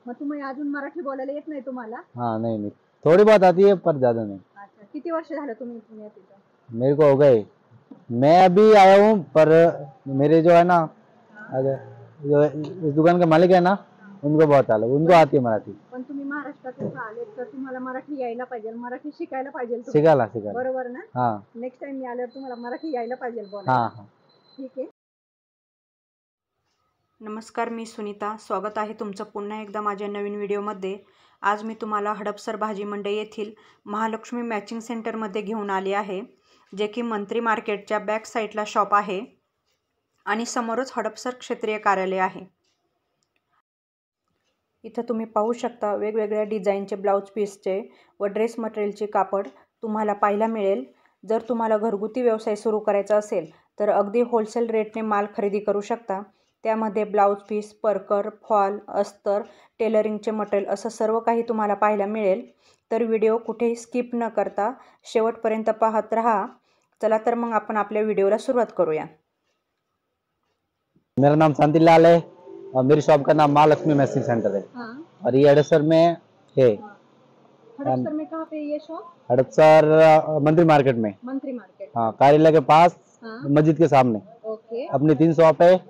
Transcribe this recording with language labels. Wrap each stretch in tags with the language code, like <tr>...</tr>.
<mr>मग तुम्ही अजून मराठी बोलायला येत नाही तुम्हाला?</mr> <hi>हाँ नहीं नहीं, थोड़ी बहुत आती है पर ज्यादा नहीं।</hi> <mr>अच्छा, किती वर्ष झालं तुम्ही पुण्यात इथं?</mr> <hi>मेरे को हो गए, मैं अभी आया हूँ पर मेरे जो है ना, अगर जो इस दुकान के मालिक है ना, उनको बहुत आला, उनको आती है मराठी।</hi> <mr>पण तुम्ही महाराष्ट्रातून आले तर तुम्हाला मराठी यायला पाहिजे, मराठी शिकायला पाहिजे तुम्ही. शिकायला शिकायला बरोबर ना?</mr> <hi>हाँ</hi> <mr>नेक्स्ट टाइम मी आल्यावर तुम्हाला मराठी यायला पाहिजे बोलायला.</mr> <hi>हाँ हाँ।</hi> <mr>ठीक आहे. नमस्कार, मी सुनीता. स्वागत आहे तुमचं पुन्हा एकदा माझ्या नवीन व्हिडिओमध्ये. आज मी तुम्हाला हडपसर भाजी मंडई येथील महालक्ष्मी मॅचिंग सेंटरमध्ये घेऊन आले आहे, जे की मंत्री मार्केटच्या बॅक साईडला शॉप आहे आणि समोरच हडपसर क्षेत्रीय कार्यालय आहे. इथं तुम्ही पाहू शकता वेगवेगळ्या डिझाईनचे ब्लाऊज पीसचे व ड्रेस मटेरियलचे कापड तुम्हाला पाहायला मिळेल. जर तुम्हाला घरगुती व्यवसाय सुरू करायचा असेल तर अगदी होलसेल रेटने माल खरेदी करू शकता. त्यामध्ये ब्लाऊज पीस, परकर, फॉल, अस्तर, टेलरिंगचे मटेरियल असं सर्व काही तुम्हाला पाहायला मिळेल. तर व्हिडिओ कुठेही स्किप न करता शेवटपर्यंत पाहत राहा. चला तर मग आपण आपल्या व्हिडिओला सुरुवात करूया.</mr> <hi>मेरा नाम शांति लाल है और मेरी शॉप का नाम महालक्ष्मी मैचिंग सेंटर है। हाँ। और ये हड़पसर में है। हड़पसर में कहाँ पे ये शॉप? हड़पसर मंत्री मार्केट में। मंत्री मार्केट। हाँ, कार्यालय के पास। हाँ। मस्जिद के सामने। ओके। अपनी 3 शॉप है।</hi>